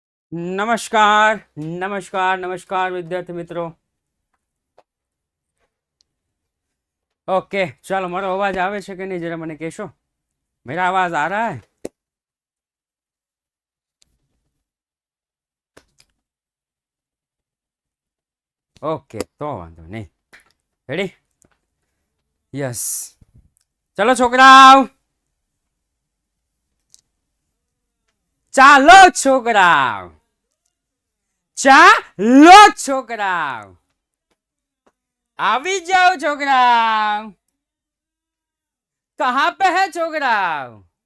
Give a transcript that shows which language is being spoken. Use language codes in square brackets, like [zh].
[gu] નમસ્કાર નમસ્કાર નમસ્કાર વિદ્યાર્થી મિત્રો. ओके चलो मारो आवाज आवे છે કે નહીં जरा મને કહેશો. [hi] मेरा आवाज आ रहा है? [gu] ओके तो વાંધો નહીં. રેડી? યસ. ચલો છોકરાઓ, ચાલો છોકરાઓ, ચાલો છોકરાઓ, આવી જાઓ છોકરાઓ. [hi] कहाँ पे है છોકરાઓ?